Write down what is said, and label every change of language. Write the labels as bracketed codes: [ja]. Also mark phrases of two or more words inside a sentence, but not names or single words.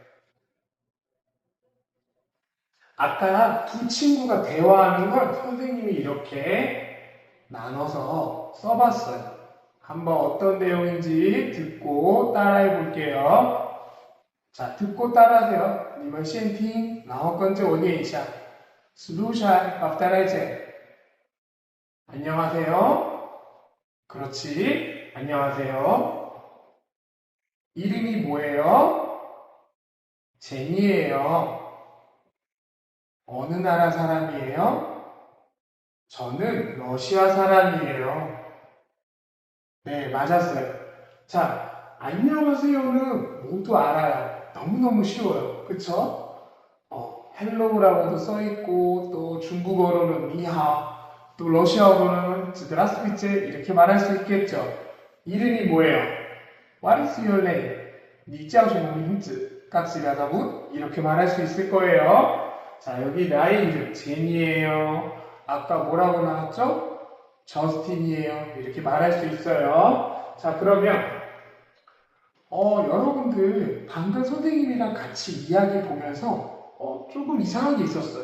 [ko] 아까 두 친구가 대화하는 걸 선생님이 이렇게 나눠서 써봤어요. 한번 어떤 내용인지 듣고 따라해 볼게요. 자, 듣고 따라하세요. [zh] 你们先听，然后跟着我念一下。 [ru] слушайте повторяйте. [ko] 안녕하세요. 그렇지. 안녕하세요. 이름이 뭐예요? 제니예요. 어느 나라 사람이에요? 저는 러시아 사람이에요. 네, 맞았어요. 자, 안녕하세요는 모두 알아요. 너무너무 쉬워요. 그쵸? 헬로우라고도 써있고, 또 중국어로는 니하오, 또 러시아어로는 zdravstvuyte 이렇게 말할 수 있겠죠. 이름이 뭐예요? [en] What is your name? [zh] 你叫什么名字? [ko] 깍지라다분 이렇게 말할 수 있을 거예요. 자, 여기 나의 이름 제니예요. 아까 뭐라고 나왔죠? 저스틴이에요. 이렇게 말할 수 있어요. 자, 그러면 여러분들 방금 선생님이랑 같이 이야기 보면서 조금 이상한 게 있었어요.